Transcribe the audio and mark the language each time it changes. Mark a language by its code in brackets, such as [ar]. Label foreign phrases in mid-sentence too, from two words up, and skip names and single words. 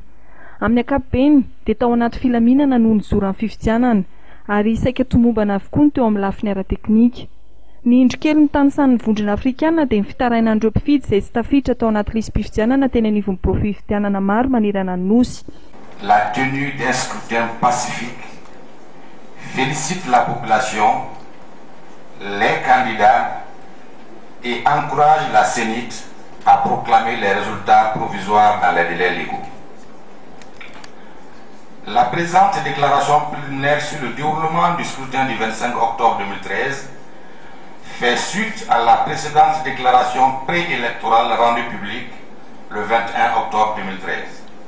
[mg] Amin'ny ankapobeny dia tao anaty filaminana no nizoran'ny fifidianana ary saika tomombana avokoa ny teo amin'ny lafiny ara-teknika. Ny indrokely ny tanisan'ny vondrona afrikanina dia ny fitarainan'ireo mpifidy izay sy tafiditra tao anaty lisam-pifidianana teny anivon'ny fifidianana maro manerana ny nosy. [fr] La tenue d'un scrutin pacifique félicite la population, les candidats et encourage la CENIT à proclamer les résultats provisoires dans les délais légaux. La présente déclaration préliminaire sur le déroulement du scrutin du 25 octobre 2013 fait suite à la précédente déclaration préélectorale rendue publique le 21 octobre 2013.